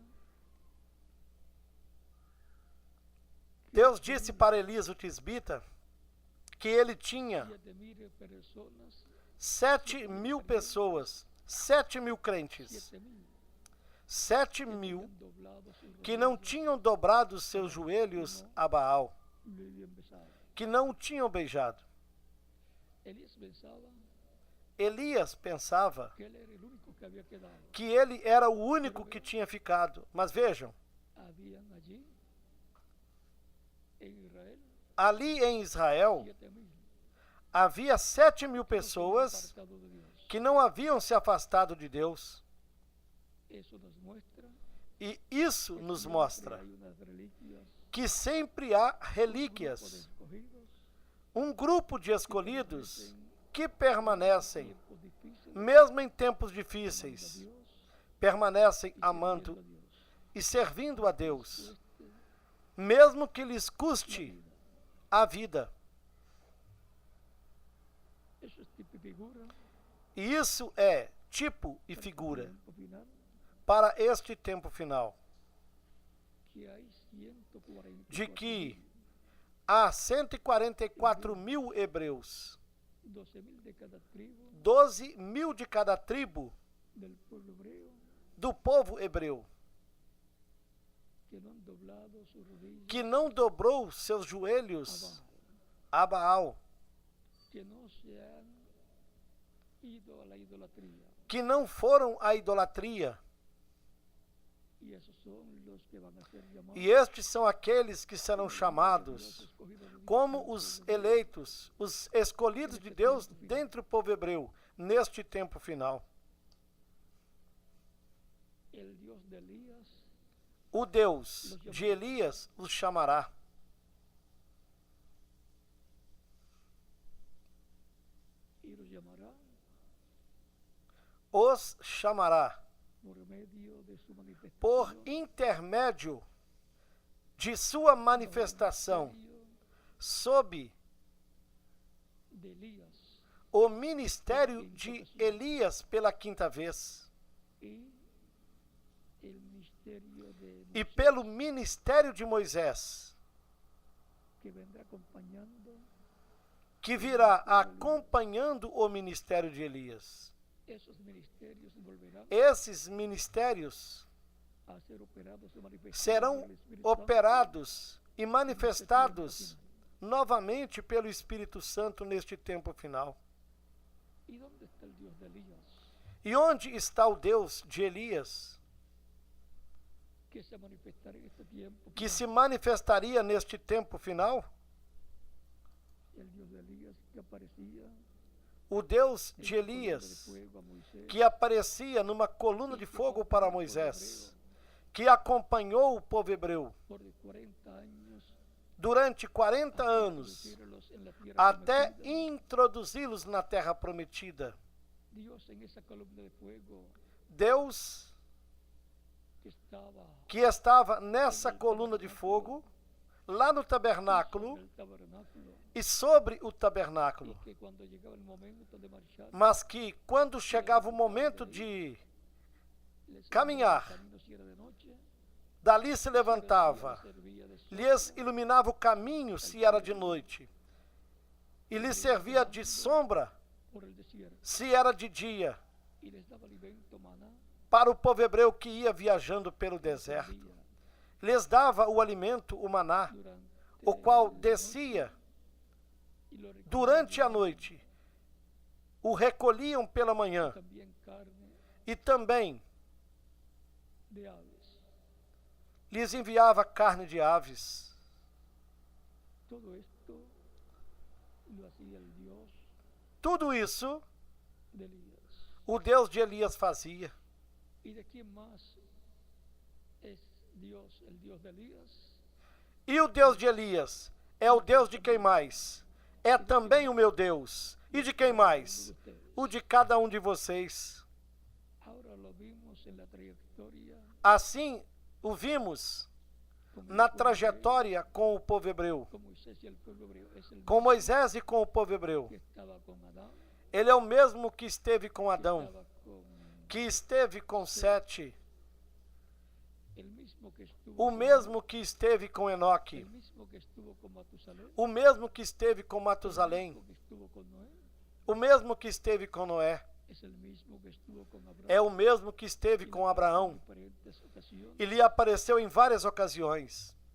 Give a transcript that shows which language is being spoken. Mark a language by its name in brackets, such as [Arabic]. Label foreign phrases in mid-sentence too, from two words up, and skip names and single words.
[Portuguese] Deus disse para Elias, o tisbita, que ele tinha [Spanish] 7.000 personas, [Portuguese] 7.000 pessoas, 7.000 crentes, 7.000 7.000 que não tinham dobrado seus joelhos a Baal, [Spanish] lo habían besado. [Portuguese] que não o tinham beijado. [Spanish] Elías pensaba [Portuguese] Elias pensava [Spanish] que él era el único que había quedado. [Portuguese] que ele era o único que tinha ficado. Mas vejam, [Spanish] Habían allí en Israel [Portuguese] ali em Israel 7.000 havia 7.000 [Spanish] que no se habían [Portuguese] pessoas [Spanish] apartado de Dios. [Portuguese] que não haviam se afastado de Deus. [Spanish] Eso nos muestra [Portuguese] E isso que nos [Spanish] siempre [Portuguese] mostra [Spanish] hay unas reliquias, [Portuguese] que sempre há [Spanish] un grupo de [Portuguese] relíquias, [Spanish] escogidos [Portuguese] um grupo de [Spanish] que [Portuguese] escolhidos [Spanish] permanecen [Portuguese] que [Spanish] en [Portuguese] permanecem, [Spanish] tiempos difíciles, [Portuguese] mesmo em tempos [Spanish] amando a [Portuguese] difíceis, [Spanish] Dios [Portuguese] permanecem [Spanish] y [Portuguese] amando [Spanish] sirviendo a Dios. [Portuguese] e servindo a Deus, [Spanish] Cueste [Portuguese] mesmo que lhes [Spanish] la [Portuguese] custe [Spanish] vida. [Portuguese] a vida. [Spanish] Eso es tipo y figura [Portuguese] E isso é tipo e [Spanish] para este [Portuguese] figura [Spanish] tiempo final, [Portuguese] para este tempo final, [Spanish] que hay 144.000 [Portuguese] de que há 144.000 hebreus, [Spanish] 12.000 de cada tribu [Portuguese] 12.000 de cada tribo [Spanish] del pueblo hebreo [Portuguese] do povo hebreu, [Spanish] que no han doblado sus rodillas [Portuguese] que não dobrou seus [Spanish] a [Portuguese] joelhos [Spanish] Baal, [Portuguese] a Baal, [Spanish] que no se han ido a la idolatría. [Portuguese] que não foram à idolatria. [Spanish] Y esos son los que van a ser llamados [Portuguese] E estes são aqueles que serão [Spanish] los [Portuguese] chamados [Spanish] escogidos de Dios [Portuguese] como [Spanish] del [Portuguese] os [Spanish] pueblo hebreo. [Portuguese] eleitos, os escolhidos de Deus dentre o povo hebreu, neste tempo final. [Spanish] El Dios de Elías [Portuguese] O Deus de Elias os chamará. [Spanish] y los llamará [Portuguese] Os chamará [Spanish] por medio de su manifestación, [Portuguese] por intermédio de sua manifestação sob [Spanish] de Elías [Portuguese] o ministério de Elias pela quinta vez [Spanish] y el misterio de [Portuguese] e [Spanish] Moisés, [Portuguese] pelo ministério de Moisés, [Spanish] que vendrá acompañando. [Portuguese] que virá acompanhando o ministério de Elias. [Spanish] Esos ministerios volverán [Portuguese] Esses ministérios [Spanish] a ser operados y manifestados [Portuguese] serão [Spanish] por el Espíritu Santo [Portuguese] operados e manifestados novamente pelo Espírito Santo neste tempo final. [Spanish] ¿Y dónde está el Dios de Elías? [Portuguese] E onde está o Deus de Elias, [Spanish] Que se manifestará en este tiempo. [Portuguese] que final. se manifestaria neste tempo final? [Spanish] El Dios de Elías que aparecía [Portuguese] O Deus [Spanish] en [Portuguese] de [Spanish] la columna de [Portuguese] Elias, [Spanish] fuego a Moisés, [Portuguese] que aparecia numa coluna de fogo para Moisés, que acompanhou o povo hebreu [Spanish] por 40 años [Portuguese] durante 40 anos, [Spanish] introducirlos en la tierra [Portuguese] até [Spanish] prometida. [Portuguese] introduzi-los na terra prometida. [Spanish] Dios en esa columna de fuego [Portuguese] Deus [Spanish] que estaba [Portuguese] que estava nessa coluna de fogo, lá no tabernáculo [Spanish] sobre el tabernáculo, [Portuguese] e sobre o tabernáculo, [Spanish] y que cuando llegaba el momento de marchar, [Portuguese] mas que quando chegava o momento de [Spanish] les [Portuguese] caminhar, [Spanish] iluminaba el camino si era de noche, [Portuguese] dali se [Spanish] si era de día, [Portuguese] levantava, [Spanish] les servía de sombra [Portuguese] lhes iluminava o caminho se era de noite, e lhes servia de sombra [Spanish] por el desierto, [Portuguese] se era de dia, [Spanish] y les daba alimento, maná, [Portuguese] para o povo hebreu que ia viajando pelo deserto. [Spanish] día, [Portuguese] Lhes dava o alimento, o maná, [Spanish] durante [Portuguese] o qual [Spanish] la [Portuguese] descia [Spanish] noche, y lo recogían [Portuguese] durante a [Spanish] de [Portuguese] noite. O recolhiam pela manhã [Spanish] también carne [Portuguese] e também [Spanish] de aves. [Portuguese] lhes enviava carne de aves. [Spanish] Todo esto lo hacía el Dios [Portuguese] Tudo isso [Spanish] de Elías. [Portuguese] o Deus de Elias fazia. [Spanish] ¿Y de quién más es Dios, el Dios de Elías? [Portuguese] E o Deus de Elias é o Deus de quem mais? É também o meu Deus. E de quem mais? O de cada um de vocês. [Spanish] Ahora lo vimos en la trayectoria [Portuguese] Assim o vimos [Spanish] con el [Portuguese] na [Spanish] pueblo [Portuguese] trajetória com o povo hebreu, [Spanish] hebreo, con Moisés y el pueblo hebreo. Es el [Portuguese] com [Spanish] mismo [Portuguese] Moisés e com o povo hebreu. [Spanish] que estaba con Adán, [Portuguese] Ele é o mesmo que esteve com [Spanish] que [Portuguese] Adão, [Spanish] estaba con [Portuguese] que esteve com Sete o mesmo que esteve com Enoque, o mesmo que esteve com Matusalém, o mesmo que esteve com Noé, é o mesmo que esteve com Abraão e lhe apareceu em várias ocasiões.